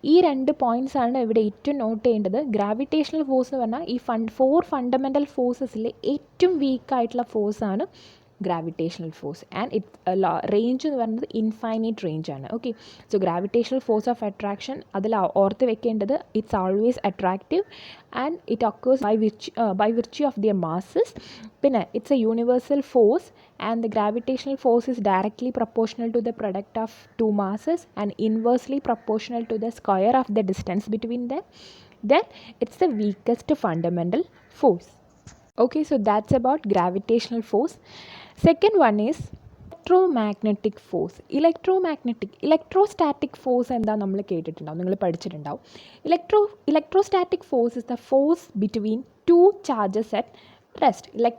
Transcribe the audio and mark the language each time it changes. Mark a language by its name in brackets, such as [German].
[Malayalam] ഈ രണ്ട് പോയിൻറ്റ്സ് ആണ് ഇവിടെ ഏറ്റവും നോട്ട് ചെയ്യേണ്ടത്. ഗ്രാവിറ്റേഷണൽ ഫോഴ്സ് എന്ന് പറഞ്ഞാൽ ഈ 4 ഫണ്ടമെൻ്റൽ ഫോഴ്സസിൽ ഏറ്റവും വീക്കായിട്ടുള്ള ഫോഴ്സാണ് gravitational force. And it range എന്ന് പറയുന്നത് ഇൻഫൈനൈറ്റ് റേഞ്ച് ആണ്. Okay, so gravitational force of attraction അതിൽ ഓർത്ത് വെക്കേണ്ടത് [English] It's always attractive and it occurs by virtue of their masses. പിന്നെ it's a universal force and the gravitational force is directly proportional to the product of two masses and inversely proportional to the square of the distance between them. Then it's the weakest fundamental force. Okay, so that's about gravitational force. Second one is electromagnetic force. [Malayalam] Electrostatic force എന്താ നമ്മൾ കേട്ടിട്ടുണ്ടാവും, നിങ്ങൾ പഠിച്ചിട്ടുണ്ടാവും. [English] Electrostatic force is the force between two charges at rest.